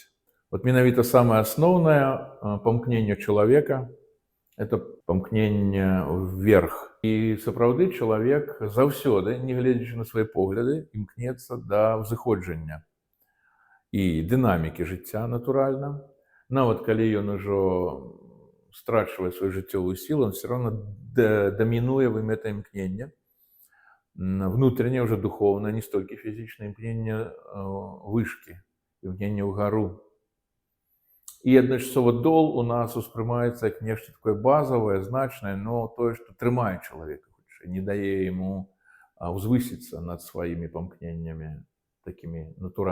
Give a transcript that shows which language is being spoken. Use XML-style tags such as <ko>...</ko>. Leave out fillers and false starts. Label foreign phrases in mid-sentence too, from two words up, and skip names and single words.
<be>Вот менавіта самае асноўнае памкненне чалавека это памкненне вверх. І сапраўды чалавек заўсёды, не гледзячы на свае погляды, імкнецца да ўзыходжання і дынамікі жыцця, натуральна. Нават калі ён ужо страчвае сваю жыццёвую сілу,</be> <ru>он все равно</ru> <be>дамінуе в ім гэта імкненне.</be> <ru>Внутреннее, уже духовное, не столько физичное,</ru> <be>імкненне вышки, імкненне ўгару. І адначасова дол у нас успрымаецца як нешта такое базавае, значнае, но тое, што трымае чалавека, не дае яму ўзвысіцца над сваімі памкненнямі такімі натуральнымі.</be>